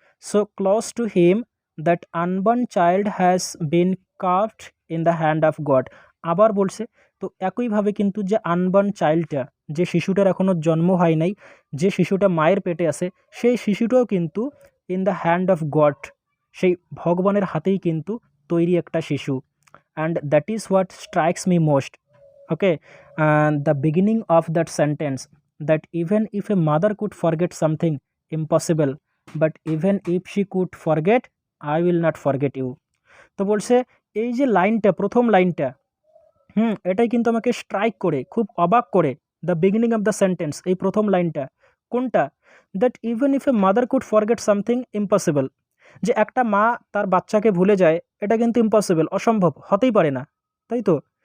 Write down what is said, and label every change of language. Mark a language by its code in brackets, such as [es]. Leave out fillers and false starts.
[en] so close to him that unborn child has been carved in the hand of God, [bn] আবার বলছে, তো একইভাবে কিন্তু যে আনবার্ন চাইল্ডটা, যে শিশুটার এখনও জন্ম হয় নাই, যে শিশুটা মায়ের পেটে আছে, সেই শিশুটাও কিন্তু [en] in the hand of God, [bn] সেই ভগবানের হাতেই কিন্তু তৈরি একটা শিশু। [en] And that is what strikes me most. Okay, the beginning of that sentence, that even if a mother could forget something impossible, but even if she could forget, I will not forget you. [bn] তো বলছে এই যে লাইনটা, প্রথম লাইনটা, এটাই কিন্তু আমাকে স্ট্রাইক করে, খুব অবাক করে, [en] the beginning of the sentence, [bn] এই প্রথম লাইনটা কোনটা, [en] that even if a mother could forget something impossible, [bn] যে একটা মা তার বাচ্চাকে ভুলে যায়, এটা কিন্তু ইম্পসিবল, অসম্ভব, হতেই পারে না, তাই তো।